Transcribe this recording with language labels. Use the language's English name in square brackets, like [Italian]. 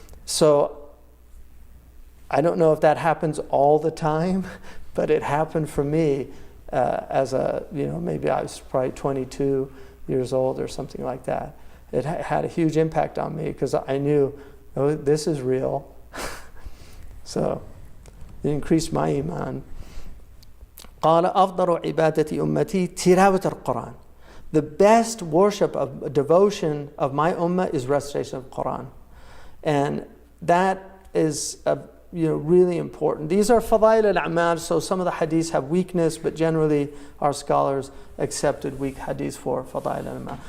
[English] So I don't know if that happens all the time, but it happened for me maybe I was probably 22 years old or something like that. It had a huge impact on me because I knew, oh, this is real. So it increased my iman. [Arabic] قال أفضل عبادة أمتي تلاوة القرآن. [English] The best worship of devotion of my ummah is recitation of Quran, and that is really important. These are fadail al-a'mal, so some of the hadiths have weakness, but generally our scholars accepted weak hadiths for fadail al-a'mal.